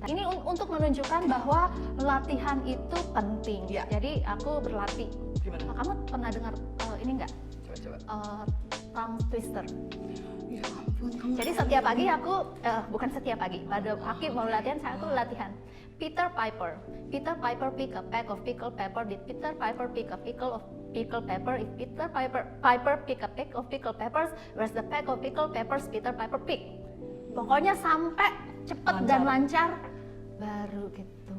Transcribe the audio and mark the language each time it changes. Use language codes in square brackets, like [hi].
[id] Ini untuk menunjukkan bahwa latihan itu penting. Jadi aku berlatih. Gimana? Kamu pernah dengar ini enggak? Coba. [en] Tongue twister. [id] Ya ampun, kamu. Jadi setiap pagi aku bukan setiap pagi, pada pagi mau latihan aku latihan. [en] Peter Piper pick a peck of pickled pepper. Did Peter Piper pick a pickle of pickled pepper? If Peter Piper pick a peck of pickled peppers, where's the peck of pickled peppers Peter Piper pick? [id] Pokoknya sampai cepat dan lancar baru gitu.